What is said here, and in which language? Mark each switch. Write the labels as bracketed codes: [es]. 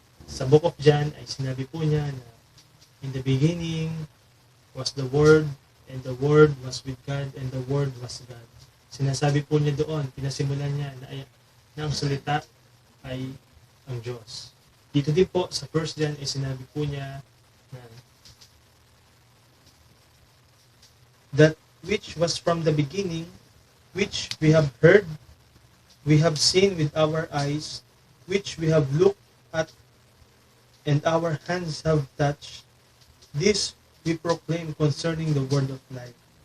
[tl] Sa Book of John ay sinabi po niya na [en] in the beginning was the Word, and the Word was with God, and the Word was God. [tl] Sinasabi po niya doon, pinasimulan niya na ang salita ay ang Diyos. Dito din po sa 1 John ay sinabi po niya na [en] that which was from the beginning, which we have heard, we have seen with our eyes, which we have looked at, and our hands have touched, this we proclaim concerning the word of life.